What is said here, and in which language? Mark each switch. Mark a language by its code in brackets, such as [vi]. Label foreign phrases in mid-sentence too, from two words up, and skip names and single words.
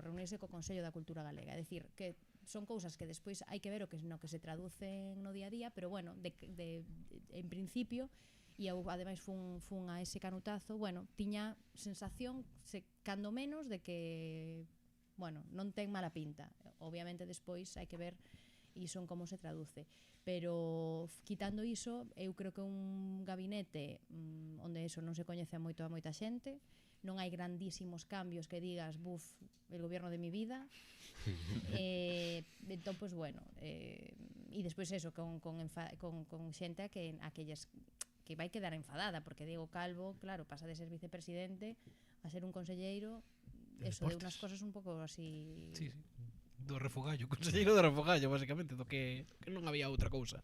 [gl] Reunirse co Consello da Cultura Galega. É dicir, que son cousas que despois hai que ver o que se traducen no día a día, pero bueno, en principio, e eu ademais fun a ese canutazo, bueno, tiña sensación, cando menos, de que, bueno, non ten mala pinta. Obviamente despois hai que ver iso en como se traduce, pero quitando iso, eu creo que un gabinete onde eso non se coñece a moita xente, non hai grandísimos cambios que digas, buf, [es] el gobierno de mi vida. [gl] Entón, pues bueno, e despois eso, con xente que vai quedar enfadada, porque Diego Calvo, claro, pasa de ser vicepresidente a ser un conselleiro, eso, [es] de unas cosas [gl] un pouco así... Sí, do refogallo, conselleiro do refogallo, basicamente, do que non había outra cousa.